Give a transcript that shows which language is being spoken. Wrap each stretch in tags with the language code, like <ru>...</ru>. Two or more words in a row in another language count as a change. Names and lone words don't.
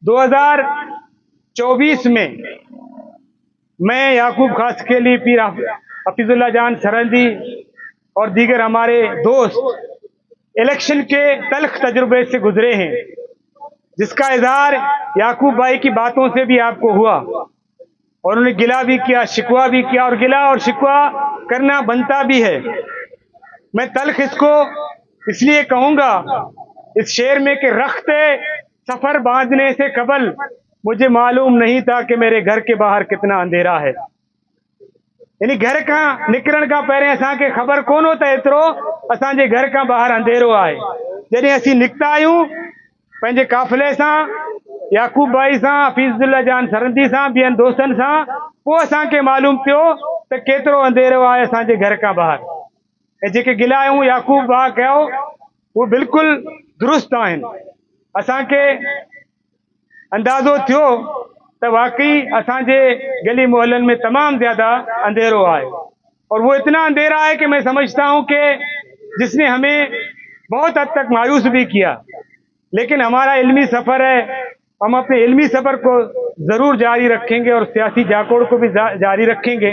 <hi>2024 में मैं याकूब कासकेली, पीर हफीजुल्लाह जान सरंदी और दीगर हमारे दोस्त इलेक्शन के तल्ख तजुर्बे से गुजरे हैं, जिसका इज़हार याकूब भाई की बातों से भी आपको हुआ और उन्हें गिला भी किया, शिकवा भी किया, और गिला और शिकवा करना बनता भी है। मैं तल्ख इसको इसलिए कहूँगा इस शेर में कि रख्ते सफ़र बांधने से कबल मुझे मालूम नहीं था कि मेरे घर के बाहर कितना अंधेरा है।</hi> <sd>यानी घर का निकरण का पहले असांखे ख़बर कोन हो त एतिरो असांजे घर का बाहर अंधेरो आहे। जॾहिं असीं निकिता आहियूं पंहिंजे काफ़िले सां, याकूब भाई सां, हफीज़ुल्लाह जान सरंदी सां, ॿियनि दोस्तनि सां, पोइ असांखे मालूम पियो त केतिरो अंधेरो आहे असांजे घर खां ॿाहिरि। ऐं जेके गिला आहियूं याकूब भाउ कयो उहे बिल्कुलु दुरुस्त आहिनि। असांखे अंदाज़ो थियो तो वाकई असांजे गली मोहल्लन में तमाम ज़्यादा अंधेरो</sd> <hi>है, और वो इतना अंधेरा है कि मैं समझता हूँ कि जिसने हमें बहुत हद तक मायूस भी किया। लेकिन हमारा इल्मी सफ़र है, हम अपने इल्मी सफ़र को ज़रूर जारी रखेंगे और सियासी जाकोड़ को भी जारी रखेंगे।</hi>